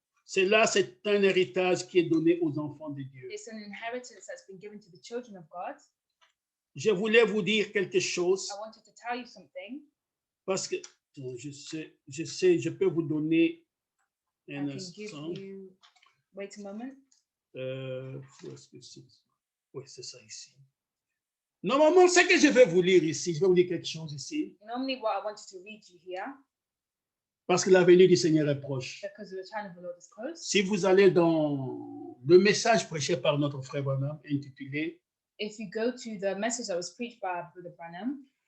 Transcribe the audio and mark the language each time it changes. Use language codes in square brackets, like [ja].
[fr] Cela, c'est un héritage qui est donné aux enfants de Dieu. [en] It's an inheritance that's been given to the children of God. [fr] Je voulais vous dire quelque chose [en] I wanted to tell you something. [fr] parce que je peux vous donner [en] I [fr] un [en] can give [fr] instant. [en] you. Wait a moment. [fr] Où est-ce que c'est? Oui, c'est ça ici. Normalement, ce que je vais vous lire ici, je vais vous dire quelque chose ici, [en] Normally, what I wanted to read you here, [fr] parce que la venue du Seigneur est proche. [en] because the return of the Lord is close. [fr] Si vous allez dans le message prêché par notre frère Branham, intitulé [en] If you go to the message that was preached by Brother Branham,